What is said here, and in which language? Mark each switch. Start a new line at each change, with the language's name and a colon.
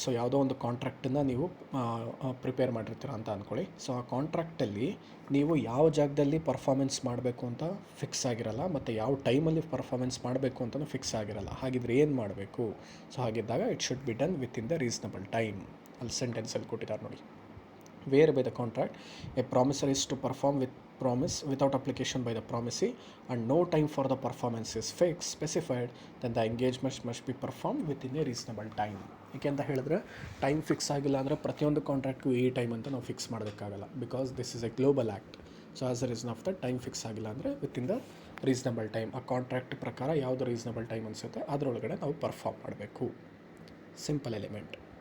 Kannada: So ಯಾವುದೋ ಒಂದು ಕಾಂಟ್ರಾಕ್ಟನ್ನು ನೀವು ಪ್ರಿಪೇರ್ ಮಾಡಿರ್ತೀರ ಅಂತ ಅಂದ್ಕೊಳ್ಳಿ. ಸೊ ಆ ಕಾಂಟ್ರಾಕ್ಟಲ್ಲಿ ನೀವು ಯಾವ ಜಾಗದಲ್ಲಿ ಪರ್ಫಾರ್ಮೆನ್ಸ್ ಮಾಡಬೇಕು ಅಂತ ಫಿಕ್ಸ್ ಆಗಿರಲ್ಲ, ಮತ್ತು ಯಾವ ಟೈಮಲ್ಲಿ ಪರ್ಫಾರ್ಮೆನ್ಸ್ ಮಾಡಬೇಕು ಅಂತಲೂ ಫಿಕ್ಸ್ ಆಗಿರಲ್ಲ. ಹಾಗಿದ್ರೆ ಏನು ಮಾಡಬೇಕು? ಸೊ ಹಾಗಿದ್ದಾಗ
English: It should be done within the reasonable time.
Kannada: ಅಲ್ಲಿ ಸೆಂಟೆನ್ಸಲ್ಲಿ ಕೊಟ್ಟಿದ್ದಾರೆ ನೋಡಿ,
English: Whereby the contract a promiser is to perform with promise without application by the promisee and no time for the performance is specified, then the engagement must be performed within a reasonable time.
Kannada: ಏಕೆ ಅಂತ ಹೇಳಿದ್ರೆ, time fix ಆಗಿಲ್ಲ ಅಂದರೆ ಪ್ರತಿಯೊಂದು ಕಾಂಟ್ರಾಕ್ಟ್ಗೂ ಈ time ಅಂತ ನಾವು fix ಮಾಡೋದಕ್ಕಾಗಲ್ಲ,
English: Because this is a global act.
Kannada: So as a reason of the time fix ಆಗಿಲ್ಲ ಅಂದರೆ with in the reasonable time, ಆ ಕಾಂಟ್ರಾಕ್ಟ್ ಪ್ರಕಾರ ಯಾವುದು ರೀಸನಬಲ್ ಟೈಮ್ ಅನಿಸುತ್ತೆ ಅದರೊಳಗಡೆ ನಾವು ಪರ್ಫಾರ್ಮ್ ಮಾಡಬೇಕು. Simple element.